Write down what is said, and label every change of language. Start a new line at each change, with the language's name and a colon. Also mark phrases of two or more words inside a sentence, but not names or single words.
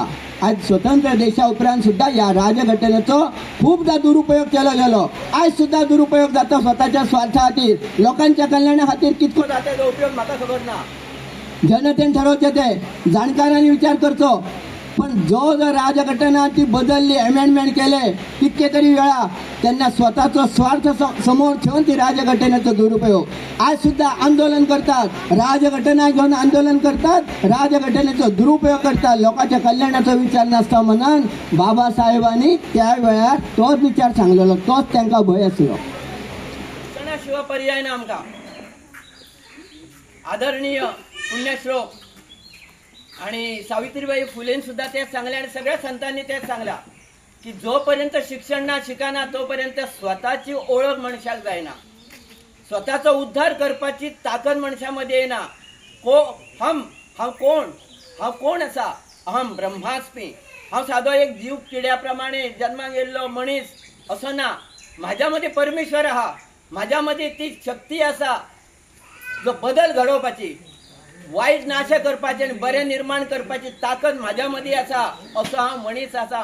Konkani: आज स्वतंत्र देशा उपरांत सुद्धा या राजघटनेचो खूपदा दुरुपयोग केलो गेलो। आज सुद्धा दुरुपयोग जाता स्वतःच्या स्वार्था खातीर, लोकांच्या कल्याणा खातीर कितको जाता तो उपयोग म्हाका खबर ना। जनतेन ठरवचे ते जाणकारांनी विचार करचो। पण जो राजघटना ती बदलली, अमेंडमेंट केले कितके तरी वेळा, त्यांना स्वतःचो स्वार्थ समोर ठेवून ती राजघटनेचो दुरुपयोग। आज सुद्धा आंदोलन करतात, राजघटना घेऊन आंदोलन करतात, राजघटनेचो दुरुपयोग करतात। लोकांच्या कल्याणाचा विचार नासता म्हणून बाबासाहेबांनी त्या वेळार तोच विचार सांगलेलो, तोच त्यांना भय आसलो। शिवाय पर्याय ना आमकां। आदरणीय पुण्यश्लोक आणि सावित्रीबाई फुलेन सुद्धा तेच सांगले आणि सगळ्या संतांनी तेच सांगला की जोपर्यंत शिक्षण ना शिकाना तोपर्यंत स्वतःची ओळख मनशाक जायना, स्वतःचा उद्धार करपाची ताकद मनशामध्ये येना। हांव कोण असा,
Sanskrit: अहम ब्रह्मास्मी,
Konkani: हांव साधो एक जीव किड्याप्रमाणे जन्माक येयल्लो मनीस असो ना। माझ्यामध्ये परमेश्वर आहा, माझ्यामध्ये ती शक्ती असा जो बदल घडोवपाची, वाईट नाश करपाचे आणि बरे निर्माण करपाची ताकद माझ्यामध्ये असा, असो हा मनीस असा।